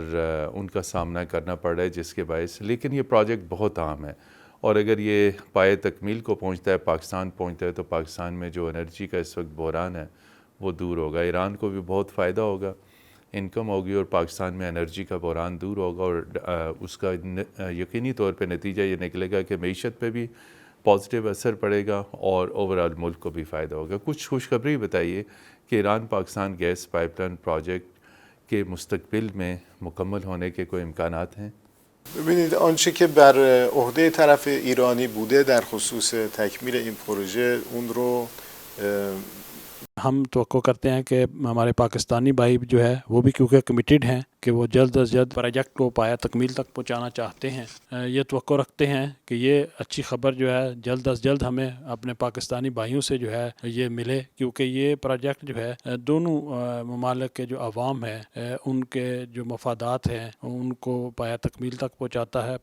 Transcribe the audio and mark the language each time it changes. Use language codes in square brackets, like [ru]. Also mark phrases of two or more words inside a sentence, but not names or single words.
[ur] ان کا سامنا کرنا پڑ رہا ہے، جس کے باعث، لیکن یہ پروجیکٹ بہت اہم ہے، اور اگر یہ پائے تکمیل کو پہنچتا ہے، پاکستان پہنچتا ہے، تو پاکستان میں جو انرجی کا اس وقت بحران ہے وہ دور ہوگا، ایران کو بھی بہت فائدہ ہوگا، انکم ہوگی، اور پاکستان میں انرجی کا بحران دور ہوگا، اور اس کا یقینی طور پہ نتیجہ یہ نکلے گا کہ معیشت پہ بھی پازیٹیو اثر پڑے گا اور اوورآل ملک کو بھی فائدہ ہوگا۔ کچھ خوشخبری بتائیے کہ ایران پاکستان گیس پائپ لائن پروجیکٹ کے مستقبل میں مکمل ہونے کے کوئی امکانات ہیں؟ [fa] ببینید آنچه که بر عهده طرف ایرانی بوده در خصوص تکمیل این پروژه اون رو [ur] ہم توقع کرتے ہیں کہ ہمارے پاکستانی بھائی جو ہے وہ بھی کیونکہ کمیٹیڈ ہیں کہ وہ جلد از جلد پروجیکٹ کو پایہ تکمیل تک پہنچانا چاہتے ہیں، یہ توقع رکھتے ہیں کہ یہ اچھی خبر جو ہے جلد از جلد ہمیں اپنے پاکستانی بھائیوں سے جو ہے یہ ملے، کیونکہ یہ پروجیکٹ جو ہے دونوں ممالک کے جو عوام ہے ان کے جو مفادات ہیں ان کو پایہ تکمیل تک پہنچاتا ہے۔